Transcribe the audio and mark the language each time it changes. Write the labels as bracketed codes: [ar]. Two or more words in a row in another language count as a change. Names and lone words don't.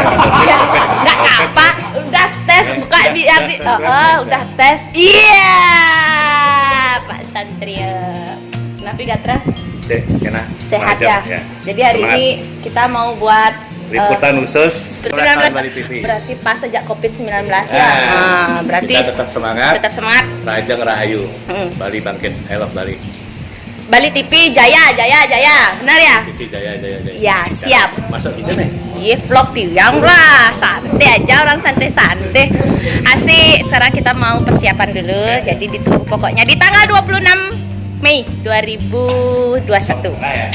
[id] Nggak apa udah tes buka biar udah tes. Iya Pak Satrio. Kenapa Gatra? Kena Sehat ya. Jadi hari Semangat. ini kita mau buat Liputan khusus 19 Bali TV. berarti pas sejak COVID-19 ya. Berarti Kita tetap semangat. semangat. Rajang Rahayu. Hmm. Bali bangkit. [en] I love [id] Bali. Bali TV Jaya. Benar ya? TV Jaya. Ya, siap. Masuk gitu nih. Iya vlog tiang lah, santai aja orang santai. Asik. Sekarang kita mau persiapan dulu. Jadi ditunggu pokoknya di tanggal 26 Mei 2021. Nah ya.